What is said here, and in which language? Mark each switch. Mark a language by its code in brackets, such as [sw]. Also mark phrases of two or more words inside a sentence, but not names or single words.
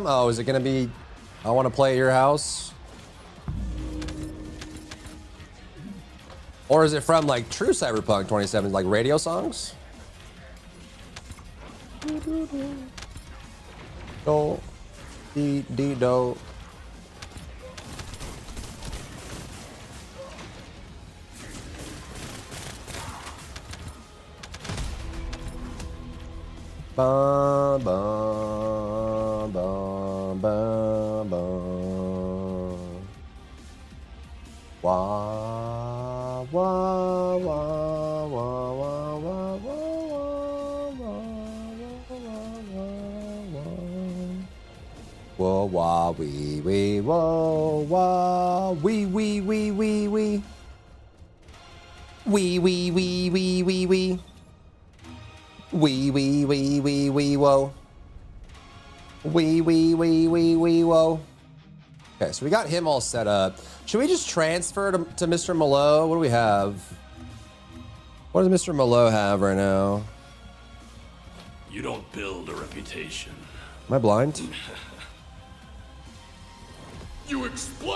[en] Oh, is it gonna be I Wanna Play at Your House? Or is it from like true Cyberpunk 27, like radio songs? Do, dee, dee, do. Ba, ba, ba, ba, ba. Wah, wah, wah, wah, wah, wah, wah, wah, wah, wah, wee, wee, whoa, wah, wee, wee, wee, wee, wee. Wee, wee, wee, wee, wee, wee. Wee, wee, wee, wee, wee, whoa. Wee, wee, wee, wee, wee, whoa. Okay, so we got him all set up. Should we just transfer to Mr. Malo? What do we have? What does Mr. Malo have right now? You don't build a reputation. Am I blind? You explode.